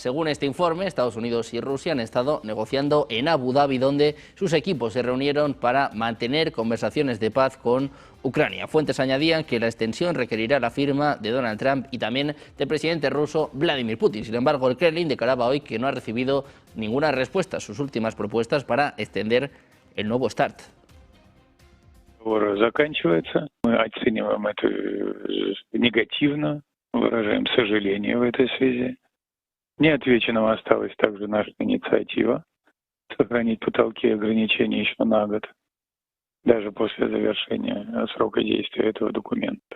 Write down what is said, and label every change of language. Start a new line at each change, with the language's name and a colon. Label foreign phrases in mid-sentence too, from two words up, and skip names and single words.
Spanish: Según este informe, Estados Unidos y Rusia han estado negociando en Abu Dhabi, donde sus equipos se reunieron para mantener conversaciones de paz con Ucrania. Fuentes añadían que la extensión requerirá la firma de Donald Trump y también del presidente ruso Vladimir Putin. Sin embargo, el Kremlin declaraba hoy que no ha recibido ninguna respuesta a sus últimas propuestas para extender el nuevo START.
Russian: Заканчивается. Мы оцениваем это негативно, выражаем сожаление в этой связи. Неотвеченным осталась также наша инициатива сохранить потолки ограничений еще на год, даже после завершения срока действия этого документа.